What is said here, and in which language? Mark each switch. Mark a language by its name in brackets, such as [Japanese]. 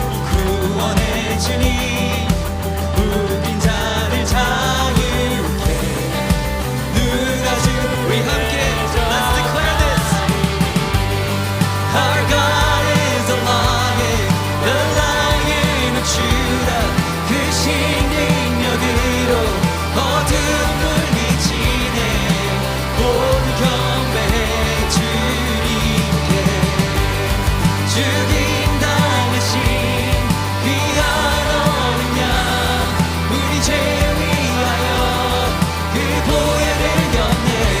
[Korean] 구원의 주님 묶인 자를 자유케. 누가 주 우리 함께 [English] Let's declare this. Our God is a lion, the lion of Judah. [Korean] 그 신능력으로 어둠 물리치네. 모두 경배해 주님께. 죽임 당하신 귀한 어린 양, 우리 죄 위하여 그 보혈을 흘렸네.